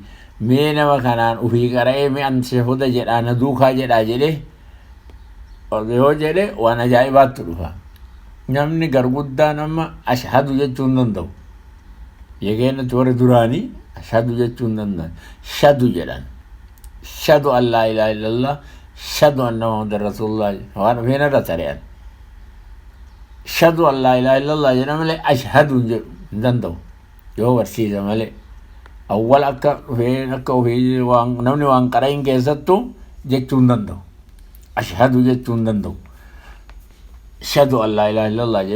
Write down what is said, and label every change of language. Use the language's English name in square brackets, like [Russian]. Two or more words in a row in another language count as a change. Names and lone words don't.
[Oromo] Mee nama kanaan ufii qara'ee mi'an tashahuda jedhaa na duukaa jedhaa jedhee yoo jedhe waan ajaa'ibaatti dhufa. Namni garguddaa nama ashhadu jechuu hin danda'u. Yegeennatti warri duraanii ashhadu jechuu hin danda'an. [Arabic] Shadu jedhan. شهد أن لا إله إلا الله شهد أن محمدا رسول الله [Oromo] waan ufeen irra tari'an. [Arabic] شهد أن لا إله إلا الله [Oromo] jedha malee ashhadu hin danda'u yoo barsiisa malee. Awwal akka ufee namni waan qara'in keessattuu jechuu hin danda'u. Ashhadu jechuu hin danda'u. [Arabic] شهد أن لا إله إلا الله [Oromo] jedha.